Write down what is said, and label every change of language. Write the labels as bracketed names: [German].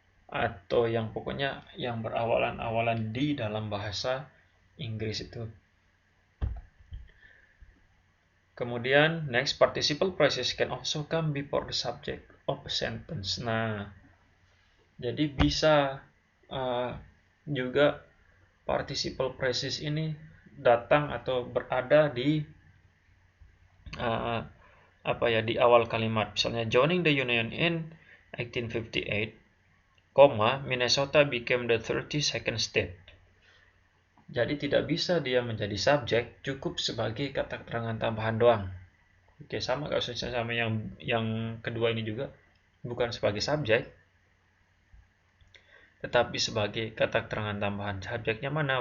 [Indonesian] atau yang pokoknya yang berawalan-awalan di dalam bahasa Inggris itu. [English] Kemudian next, participle phrases can also come before the subject of a sentence. [Indonesian] Nah, jadi bisa juga participle phrases ini datang atau berada di di awal kalimat. [English] Misalnya joining the Union in 1858, Minnesota became the 32nd state. [Indonesian] Jadi tidak bisa dia menjadi subjek, cukup sebagai kata keterangan tambahan doang. Oke, sama kasusnya sama yang kedua ini juga, bukan sebagai subjek, tetapi sebagai kata keterangan tambahan. Subjeknya mana?